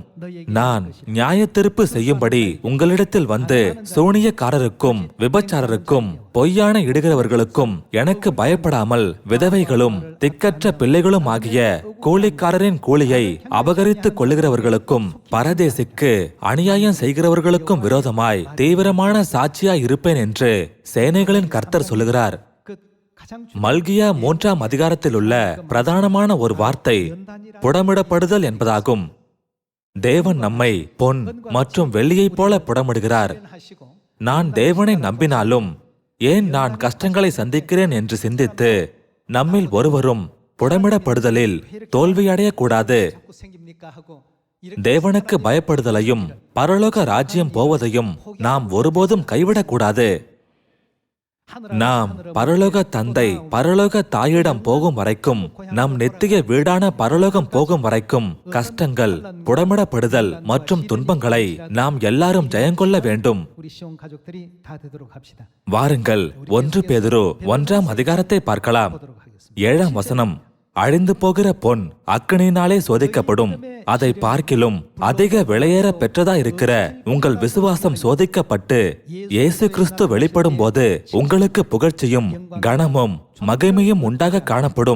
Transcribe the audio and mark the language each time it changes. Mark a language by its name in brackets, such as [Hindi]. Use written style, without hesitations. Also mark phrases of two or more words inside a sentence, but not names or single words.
[Tamil] நான் நியாயத்தீர்ப்பு செய்யும்படி உங்களிடத்தில் வந்து சூனியக்காரருக்கும் விபச்சாரருக்கும் பொய்யான இடுகிறவர்களுக்கும் எனக்கு பயப்படாமல் விதவைகளும் திக்கற்ற பிள்ளைகளும் ஆகிய கூலிக்காரரின் கூலியை அபகரித்துக் கொள்ளுகிறவர்களுக்கும் பரதேசிக்கு அநியாயம் செய்கிறவர்களுக்கும் விரோதமாய் தீவிரமான சாட்சியாய் இருப்பேன் என்று சேனைகளின் கர்த்தர் சொல்லுகிறார். [Korean] 그 가장 [Tamil] மல்கியா 3ஆம் அதிகாரத்தில் உள்ள பிரதானமான ஒரு வார்த்தை புடமிடப்படுதல் என்பதாகும். தேவன் நம்மை பொன் மற்றும் வெள்ளியைப் போல புடமிடுகிறார். [Korean] 하시고 [Tamil] நான் தேவனை நம்பினாலும் ஏன் நான் கஷ்டங்களை சந்திக்கிறேன் என்று சிந்தித்து நம்மில் ஒருவரும் புடமிடப்படுதலில் தோல்வியடையக்கூடாது. [Korean] 자꾸 생깁니까 하고 [Tamil] தேவனுக்கு பயப்படுதலையும் பரலோக ராஜ்யம் போவதையும் நாம் ஒருபோதும் கைவிடக்கூடாது. நாம் பரலோக தந்தை பரலோக தாயிடம் போகும் வரைக்கும், நம் நித்திய வீடான பரலோகம் போகும் வரைக்கும் கஷ்டங்கள், புடமிடப்படுதல் மற்றும் துன்பங்களை நாம் எல்லாரும் ஜெயங்கொள்ள வேண்டும். [Korean] 우리 시온 가족들이 다 되도록 합시다. [Tamil] வாருங்கள் 1 பேதுரு 1ஆம் அதிகாரத்தை பார்க்கலாம். 7ஆம் வசனம், அழிந்து போகிற பொன் அக்கினியினாலே சோதிக்கப்படும், அதை பார்க்கிலும் அதிக விலையேற பெற்றதா இருக்கிற உங்கள் விசுவாசம் சோதிக்கப்பட்டு இயேசு கிறிஸ்து வெளிப்படும் போது உங்களுக்கு புகழ்ச்சியும் கனமும் மகிமையும் உண்டாக காணப்படும்.